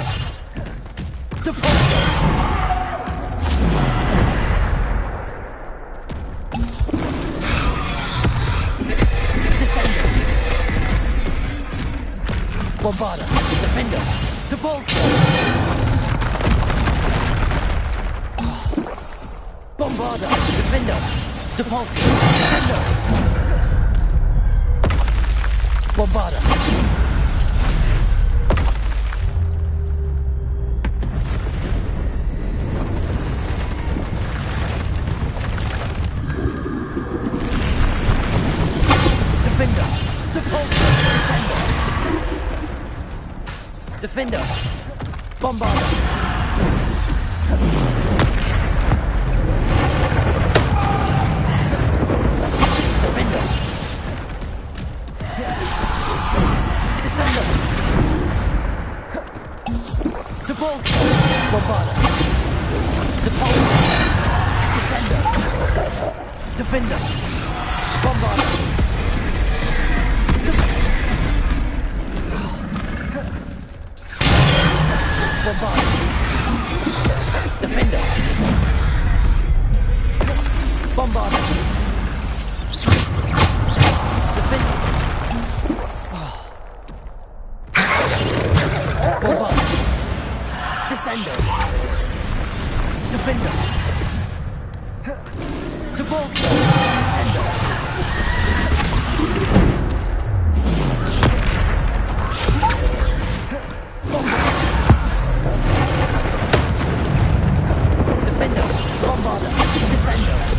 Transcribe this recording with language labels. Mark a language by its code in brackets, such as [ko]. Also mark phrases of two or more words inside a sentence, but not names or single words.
[la] Depulse! Bombarda! Defender! Depulse! Depulso! Descendo! Bombarda! Defender! Depulso! Descendo! Defender! Bombarda! Defender! Descendo! Depulso! Bombarda! Depulso! Descendo! Defender! Bombarda! Bombarda! Defender! Bombarda! Defender! Bombarda! Descendo! Defender! Depulso! Descendo! Defender! Bombarda! Descendo!